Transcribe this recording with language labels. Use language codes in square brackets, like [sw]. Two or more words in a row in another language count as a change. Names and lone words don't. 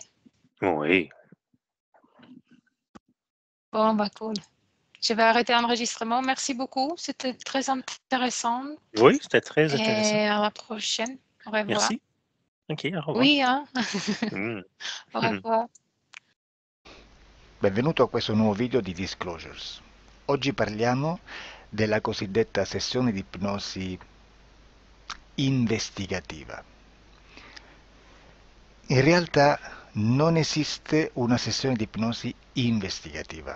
[fr] Oui. Bon, bah cool. Je vais arrêter l'enregistrement. Merci beaucoup. C'était très intéressant. Oui, c'était très intéressant. Et à la prochaine. Au revoir. Merci. OK, au revoir. Oui, hein? Mm. Au revoir. [it] Benvenuto a questo nuovo video di Disclosures. Oggi parliamo della cosiddetta sessione di ipnosi investigativa. In realtà non esiste una sessione di ipnosi investigativa.